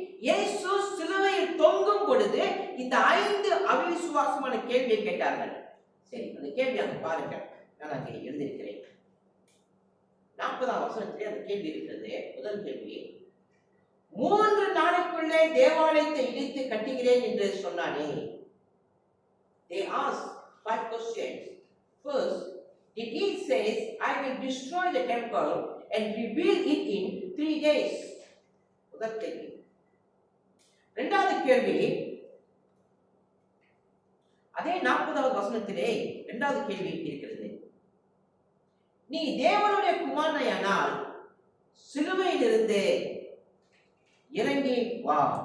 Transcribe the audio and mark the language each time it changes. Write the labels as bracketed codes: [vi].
[ta] இயேசு சிலுவையில் தொங்கும் பொழுது இந்த 5 அவிசுவாசமான கேள்வியை கேட்டார்கள். சரி, அந்த கேள்வி அங்க பாருங்க, நான் அங்கே எழுதியிருக்கிறேன். 40 வசனத்திலே அந்த கேள்வி இருக்கிறது. முதல் கேள்வி, 3 நாளுக்குள்ளே தேவாலயத்தை இடித்து கட்டுகிறேன் என்று சொன்னானே. [en] They asked 5 questions. First, did he says, I will destroy the temple and rebuild it in 3 days? [ta] முதல் கேள்வி. இரண்டாவது கேள்வி, அதே 40வது வசனத்திலே இரண்டாவது கேள்வி இருக்கிறது. நீ தேவனுடைய குமாரனானால் சிலுவையிலிருந்து இறங்கி வா.